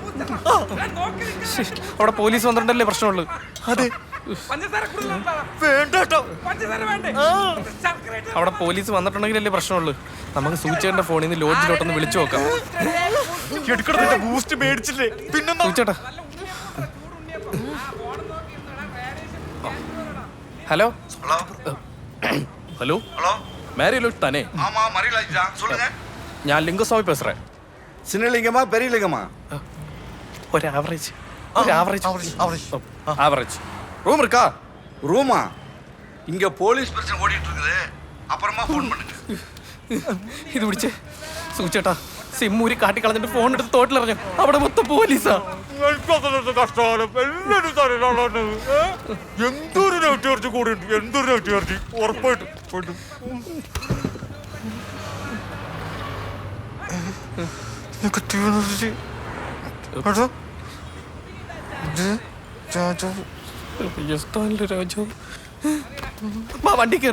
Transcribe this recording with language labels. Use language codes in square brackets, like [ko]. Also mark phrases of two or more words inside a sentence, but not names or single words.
[ml] അവിടെ പോലീസ് വന്നിട്ടുണ്ടല്ലേ പ്രശ്നമുള്ളൂ. അതെ, വേണ്ട കേട്ടോ. അവിടെ പോലീസ് വന്നിട്ടുണ്ടെങ്കിലല്ലേ പ്രശ്നമുള്ളൂ. നമുക്ക് സൂചേട്ടന്റെ ഫോണിൽ നിന്ന് ലോഡ്ജിലോട്ടൊന്ന് വിളിച്ചു നോക്കാം. എടുക്കണ ബൂസ്റ്റ് മേടിച്ചില്ലേ പിന്നെ സൂചേട്ടാ. [en] hello hello [ta] ஹலோ, மேரி லோட் தானே? ஆமா, மரிலாஜ் தான். சொல்லுங்க. நான் லிங்கசாமி பேசுறேன். சின்னலிங்கமா பெரியலிங்கமா? ஒரு [en] average average [ta] ரூம் இருக்கா? ரூமா? இங்க போலீஸ் பிரச்சனை ஓடிட்டு இருக்குது, அப்புறமா ஃபோன் பண்ணுங்க. [ml] ഇത് പിടിച്ചേ സൂചേട്ടാ. സിമ്മൂരി കാട്ടിക്കളഞ്ഞിട്ട് ഫോൺ എടുത്ത് തോട്ടിലിറങ്ങി. അവിടെ മൊത്തം പോലീസാ. കഷ്ടകാലം എല്ലാരും എന്തൊരു നെഗറ്റീവ് കൂടി ഉണ്ട്. എന്തൊരു നെഗറ്റീവ് ഉറപ്പായിട്ടും വണ്ടി കയറി.